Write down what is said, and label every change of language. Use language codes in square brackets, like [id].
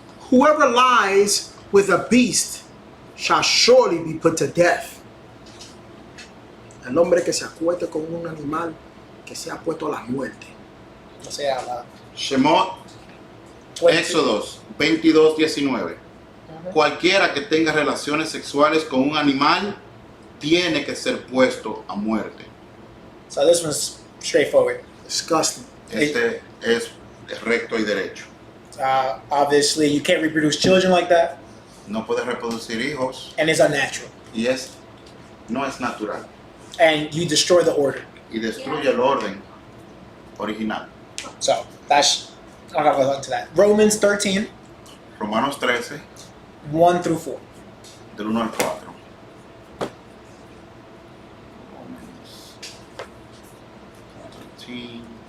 [en] Whoever lies with a beast shall surely be put to death. [es] El hombre que se acueste con un animal que se ha puesto a la muerte. O sea, Shemot, 22. Éxodos 22:19. Cualquiera que tenga relaciones sexuales con un animal tiene que ser puesto a muerte. [en] So this one's straightforward. Disgusting. [es] Este es recto y derecho. [en] Obviously, you can't reproduce children like that, [es] No puedes reproducir hijos [en] and it's unnatural. [es] y no es natural. [en] And you destroy the order. [es] Y destruye el orden original. [en] So that's, I'm not going to go into that. Romans 13, [es] Romanos 13, 1 through 4. del 1 al 4. [en] Romans 13.